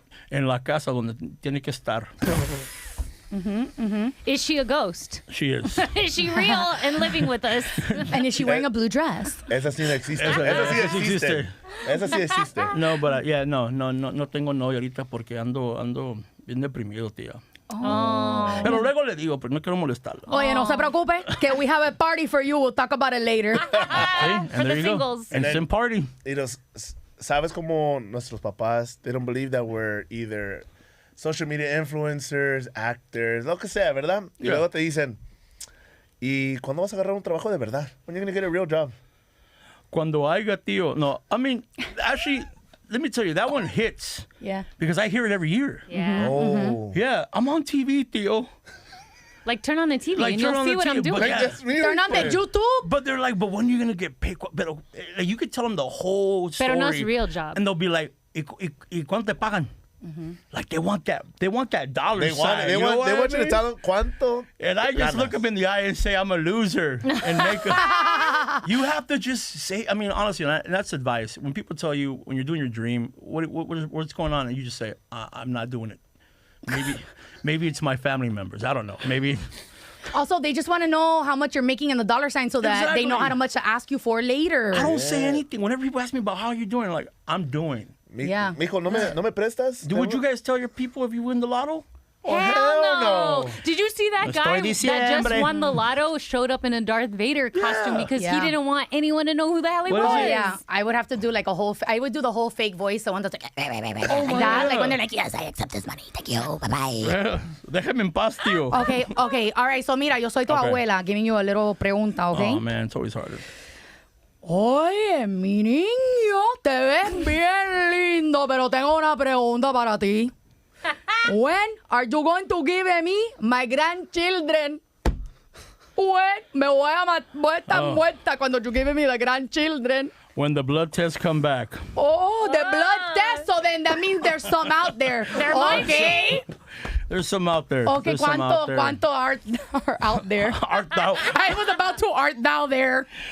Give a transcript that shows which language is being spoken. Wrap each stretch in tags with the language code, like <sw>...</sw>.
<es>En la casa donde tiene que estar.</es> <en>Is she a ghost? She is. Is she real and living with us? And is she wearing a blue dress?</en> <es>Esa sí no existe. Esa sí existe. Esa sí existe. No,</es> <en>but</en> <es>no tengo novia ahorita porque ando bien deprimido, tía.</es> <en>Oh.</en> <es>Pero luego le digo, pero no quiero molestarla. Oye, no se preocupe, que</es> <en>we have a party for you. We'll talk about it later. And For there the you go. singles. And sim party.</en> <es>Sabes como nuestros papás,</es> <en>they don't believe that we're either social media influencers, actors,</en> <es>lo que sea, ¿verdad? Y luego te dicen, ¿y cuándo vas a agarrar un trabajo de verdad?</es> <en>When are you going to get a real job?</en> <es>Cuando haya, tío.</es> <en>No, I mean, actually, let me tell you, that one hits. Yeah. Because I hear it every year. Yeah. Oh. Yeah, I'm on TV, tío. Like, turn on the TV Like, and turn you'll on see the what I'm TV, doing. but yeah. Turn on the YouTube. But they're like, but when are you going to get paid? Pero, like, you could tell them the whole story.</en> <es>Pero no es</es> <en>real job. And they'll be like,</en> <es>¿y cuánto te pagan?</es> <en>Like, they want that dollar They sign. want you to tell them</en> <es>cuánto.</es> <en>And I just look them in the eye and say, I'm a loser. And make you have to just say, I mean, honestly, and that's advice. When people tell you, when you're doing your dream, what's going on? And you just say, I'm not doing it. Maybe it's my family members. I don't know. Maybe Also, they just want to know how much you're making in the dollar sign so that they know how much to ask you for later. I don't say anything. Whenever people ask me about how you're doing, like, I'm doing. Yeah.</en> <es>Mijo, ¿no me prestas?</es> <en>Would you guys tell your people if you win the lotto? Oh, hell no. Did you see that guy that just won the lotto showed up in a Darth Vader costume because he didn't want anyone to know who the hell he was? Yeah, I would have to do like I would do the whole fake voice, the one that's like, like when they're like, yes, I accept this money. Thank you. Bye-bye.</en> <es>Déjame en paz, tío.</es> <en>Okay. All right, so</en> <es>mira, yo soy tu abuela,</es> <en>giving you a little</en> <es>pregunta,</es> <en>okay? Oh, man, it's always harder.</en> <es>Oye, mi niño, te ves bien lindo, pero tengo una pregunta para ti.</es> <en>When are you going to give me my grandchildren? When?</en> <es>Voy a estar muerta cuando</es> <en>you give me the grandchildren. When the blood tests come back. Oh, the blood test. So then that means there's some out there. Okay. There's some out there. Okay,</en> <es>¿cuánto</es> <en>art out there? Art thou? I was about to art thou there.</en>